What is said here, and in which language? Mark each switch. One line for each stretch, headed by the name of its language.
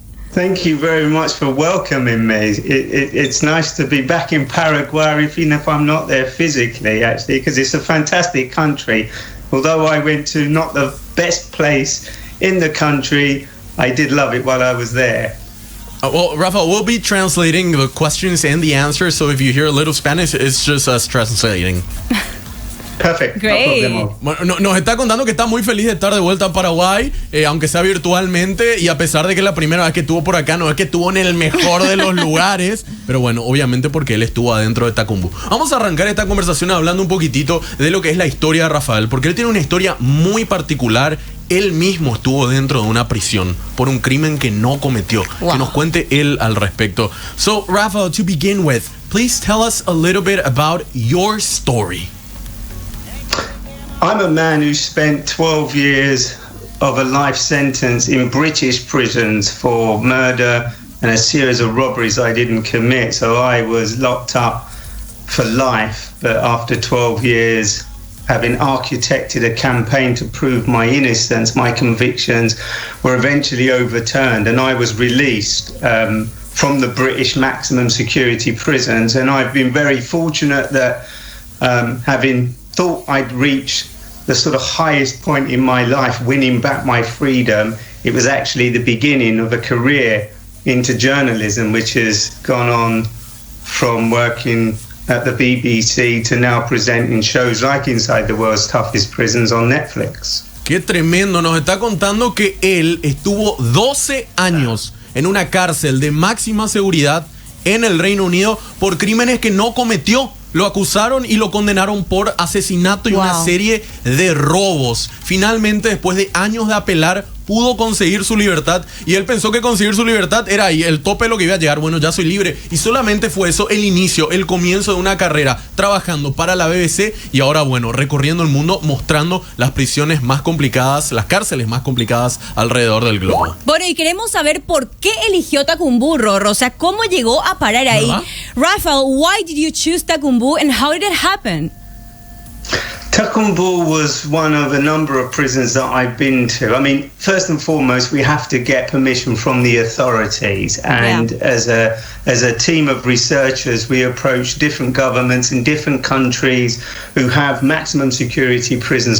English: Thank you very much for welcoming me. It's nice to be back in Paraguay, even if I'm not there physically, actually, because it's a fantastic country. Although I went to not the best place in the country, I did love it while I was there. Well, Raphael, we'll be translating the questions and the answers, so if you hear a little Spanish, it's just us translating. Perfect. Great. No problem.
Spanish: Bueno, nos está contando que está muy feliz de estar de vuelta en Paraguay, aunque sea virtualmente, y a pesar de que la primera vez que estuvo por acá no es que estuvo en el mejor de los lugares, pero bueno, obviamente porque él estuvo adentro de Tacumbú. Vamos a arrancar esta conversación hablando un poquitito de lo que es la historia de Raphael, porque él tiene una historia muy particular. Él mismo estuvo dentro de una prisión por un crimen que no cometió. Wow. Que nos cuente él al respecto.
English: So, Raphael, to begin with, please tell us a little bit about your story. I'm a man who spent 12 years of a life sentence in British prisons for murder and a series of robberies I didn't commit. So I was locked up for life, but after 12 years, having architected a campaign to prove my innocence, my convictions were eventually overturned, and I was released from the British maximum security prisons. And I've been very fortunate that having thought I'd reached the sort of highest point in my life, winning back my freedom, it was actually the beginning of a career into journalism, which has gone on from working at the BBC to now presenting shows like Inside the World's Toughest Prisons on Netflix.
Spanish: Qué tremendo, nos está contando que él estuvo 12 años en una cárcel de máxima seguridad en el Reino Unido por crímenes que no cometió. Lo acusaron y lo condenaron por asesinato y una serie de robos. Finalmente, después de años de apelar, pudo conseguir su libertad, y él pensó que conseguir su libertad era ahí, el tope de lo que iba a llegar. Bueno, ya soy libre. Y solamente fue eso el inicio, el comienzo de una carrera, trabajando para la BBC y ahora, bueno, recorriendo el mundo, mostrando las prisiones más complicadas, las cárceles más complicadas alrededor del globo. Bueno, y queremos saber por qué eligió Tacumbú, Rorro. O sea, ¿cómo llegó a parar ahí? ¿Verdad?
English: Raphael, why did you choose Tacumbú and how did it happen? Tacumbú was one of a number of prisons that I've been to. I mean, first and foremost, we have to get permission from the authorities. And as a team of researchers, we approach different governments in different countries who have maximum security prisons.